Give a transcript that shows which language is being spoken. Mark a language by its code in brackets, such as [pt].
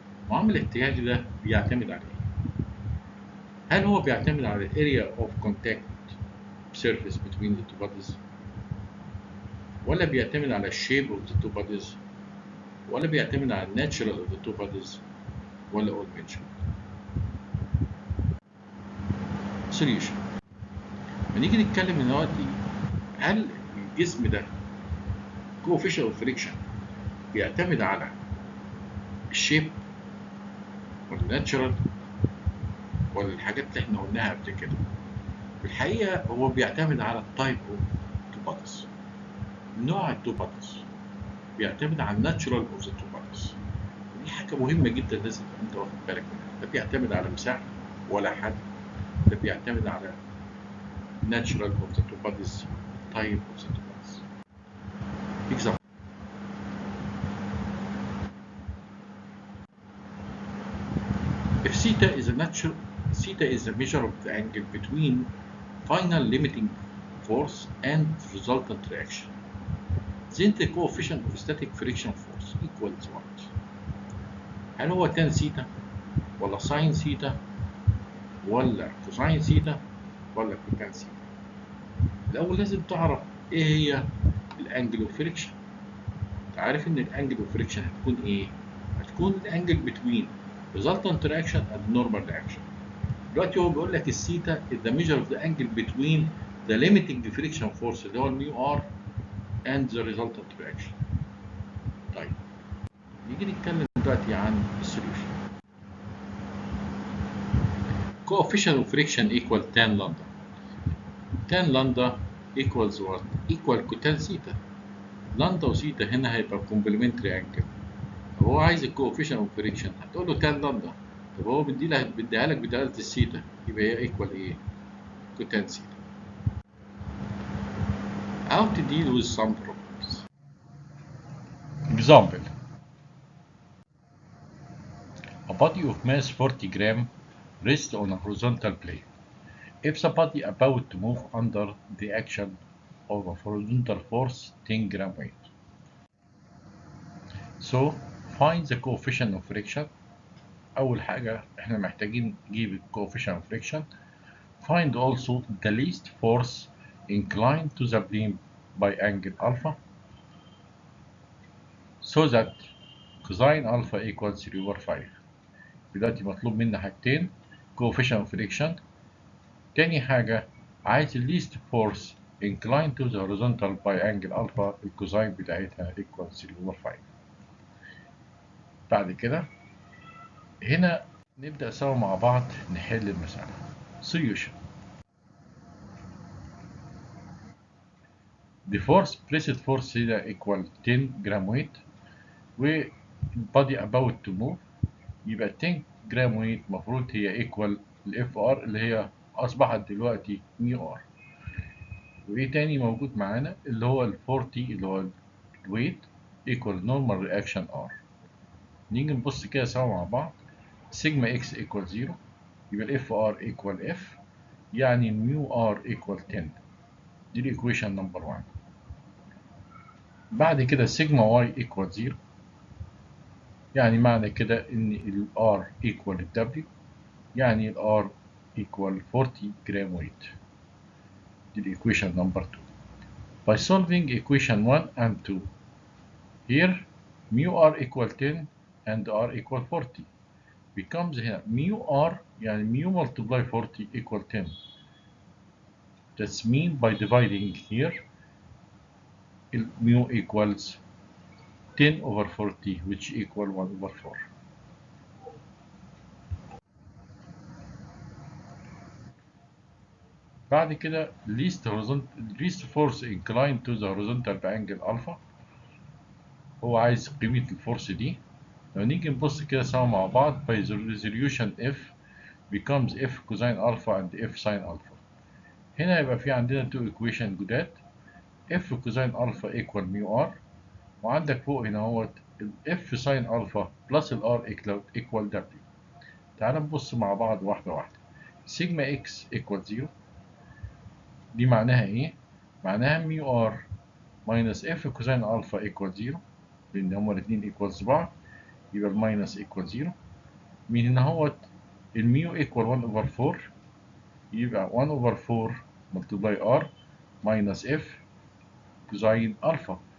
[ar] معامل الاحتياج ده بيعتمد على ايه؟ هل هو بيعتمد على [en] area of contact surface between the two bodies؟ ولا بيعتمد على shape of the two bodies؟ ولا بيعتمد على natural of the two bodies؟ ولا all mentioned؟ solution. [ar] بنيجي نتكلم دلوقتي هل الجسم ده [en] coefficient of friction [ar] بيعتمد على الشيب ولا الناتشرال ولا الحاجات اللي احنا قلناها قبل كده؟ في الحقيقة هو بيعتمد على التايب اوف تو باديز، نوع التو باديز، بيعتمد على الناتشرال اوف ذا تو باديز. دي حاجة مهمة جدا لازم انت واخد بالك منها. لا بيعتمد على مساحة ولا حد، ده بيعتمد على [en] natural of the two bodies, type of the two bodies. Example. If theta is the measure of the angle between final limiting force and resultant reaction, then the coefficient of static friction force equals what? [ar] هل هو [en] tan theta ولا sin theta ولا cosine theta ولا cotangent theta؟ [ar] الأول لازم تعرف إيه هي الانجل اوف فريكشن. أنت عارف إن الانجل اوف فريكشن هتكون إيه؟ هتكون الانجل [en] between resultant reaction and normal reaction. [ar] دلوقتي هو بيقول لك الثيتا [en] is the measure of the angle between the limiting friction force [ar] اللي هو الميو ار [en] and the resultant reaction. [ar] طيب نيجي نتكلم دلوقتي عن السوليوشن. [en] coefficient of friction equal tan lambda. tan lambda equals what? equal cotangent theta. [ar] لامدا وثيتا هنا هيبقى [en] complementary angle. [ar] طب هو عايز الكوفيشن اوف فريكشن هتقول له tan لامدا. طب هو بيديها لك بدالة الثيتا يبقى هي ايكوال ايه؟ [en] cotangent theta. How to deal with some problems. Example. A body of mass 40 gram rests on a horizontal plane. If the body about to move under the action of a horizontal force 10 gram weight. So find the coefficient of friction. [ar] أول حاجة إحنا محتاجين نجيب ال [en] coefficient of friction. Find also the least force inclined to the plane by angle alpha so that cosine alpha equals 3/5. [ar] دلوقتي مطلوب منا حاجتين [en] coefficient of friction. [ar] تاني حاجة عايز ال [en] least force inclined to the horizontal by angle alpha [ar] الكوزاين بتاعتها [en] equals 3/5. [ar] بعد كده هنا نبدأ سوا مع بعض نحل المسألة. [en] solution. The force pressed force [ar] هنا equal 10 جرام weight والبادي [en] about to move [ar] يبقى 10 جرام weight المفروض هي equal الاف ار اللي هي أصبحت دلوقتي ميو ار. وإيه تاني موجود معانا اللي هو ال 40 اللي هو الويت equal normal reaction R. نيجي نبص كده سوا مع بعض. سيجما اكس equal 0 يبقى الاف ار equal اف يعني ميو ار equal 10. دي الايكويشن نمبر 1. بعد كده سيجما واي equal 0 يعني معنى كده ان ال R equal ال W يعني ال R [en] equal 40 جرام weight. [ar] دي الايكويشن نمبر 2. [en] By solving equation 1 and 2 here mu R equal 10 and R equal 40 becomes [ar] هنا [en] mu R يعني mu multiply 40 equal 10. That's mean by dividing here mu equals 10 over 40 which equal 1 over 4. [ar] بعد كده [en] least force inclined to the horizontal [ar] بانجل [en] alpha. [ar] هو عايز قيمة الفورس دي. لو نيجي نبص كده سوا مع بعض [en] by the resolution f becomes f cosine alpha and f sin alpha. [ar] هنا يبقى في عندنا [en] two equation جداد f cosine alpha equal mu r [ar] وعندك فوق هنا اهوت [en] ال f sin alpha plus ال r equal w. [ar] تعال نبص مع بعض واحدة واحدة. سيجما اكس ايكوال 0 دي معناها ايه؟ معناها ميو ار ماينس اف كوزين الفا ايكوال 0، لان هما الاثنين ايكوالز بعض، يبقى الماينس ايكوال 0. من هنا هوت الميو ايكوال 1 اوفر 4، يبقى 1 اوفر 4 ملتبلاي ار ماينس اف كوزين الفا.